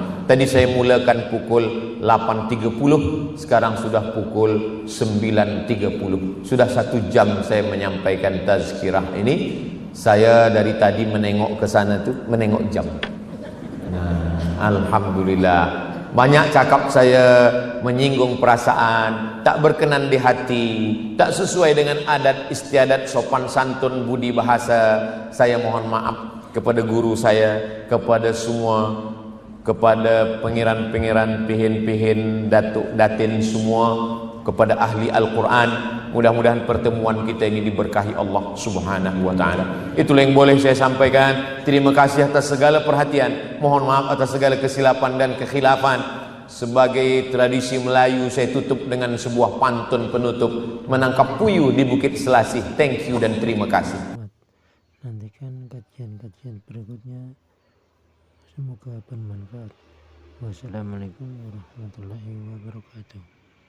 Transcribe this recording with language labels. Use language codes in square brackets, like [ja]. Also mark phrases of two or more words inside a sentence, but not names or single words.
[ms] Tadi saya mulakan pukul 8.30, sekarang sudah pukul 9.30. Sudah 1 jam saya menyampaikan tazkirah ini. Saya dari tadi menengok ke sana tuh, menengok jam. Nah, alhamdulillah. Banyak cakap saya menyinggung perasaan, tak berkenan di hati, tak sesuai dengan adat istiadat sopan santun budi bahasa. Saya mohon maaf kepada guru saya, kepada semua, kepada pengiran-pengiran, pihin-pihin, datuk datin semua, kepada ahli Al-Quran. Mudah-mudahan pertemuan kita ini diberkahi [ar] الله سبحانه وتعالى. [ms] Itulah yang boleh saya sampaikan. Terima kasih atas segala perhatian. Mohon maaf atas segala kesilapan dan kekhilafan. Sebagai tradisi Melayu, saya tutup dengan sebuah pantun penutup, menangkap puyuh di Bukit Selasih. [en] Thank you [ms] dan terima kasih. Nantikan kajian-kajian berikutnya. Semoga bermanfaat. [ar] والسلام عليكم ورحمة الله وبركاته.